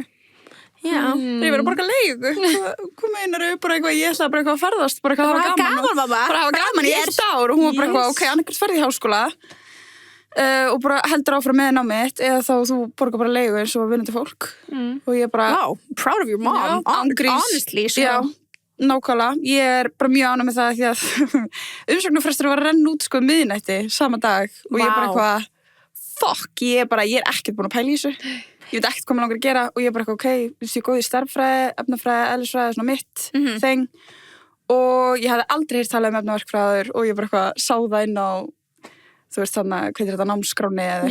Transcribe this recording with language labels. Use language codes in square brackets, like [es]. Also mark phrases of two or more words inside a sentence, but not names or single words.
[is] Já. Ég verið að borga leigu. Hvað meinar þau? Bara eitthvað, ég ætlaði bara eitthvað að ferðast, bara eitthvað að hafa gaman. mamma. Bara að hafa gaman í 1 ár og hún var bara eitthvað, ok, annarkvæmt ferði í háskóla og bara heldur áfram með námið eða þá þú borgar bara leigu eins og vinnandi fólk. Og ég bara, [en] Wow, proud of your mom. [is] Já, án gríns. Honestly, sko. já, nákvæmlega. Ég er bara mjög ánægð með það því að umsóknarfrestur var að renna út sko miðnætti sama dag og ég bara Vá. eitthvað, fuck, ég er ekkert búin að pæla í þessu. Ég veit ekkert hvað mér langar að gera og ég bara eitthvað, ok, þú sé góð í starffræði, efnafræði, eðlisfræði, svona mitt þeng og ég hafði aldrei heyrt talað um efnaverkfræður og ég bara eitthvað sá það inn á, þú veist þannig, hvað er þetta, námskráni eða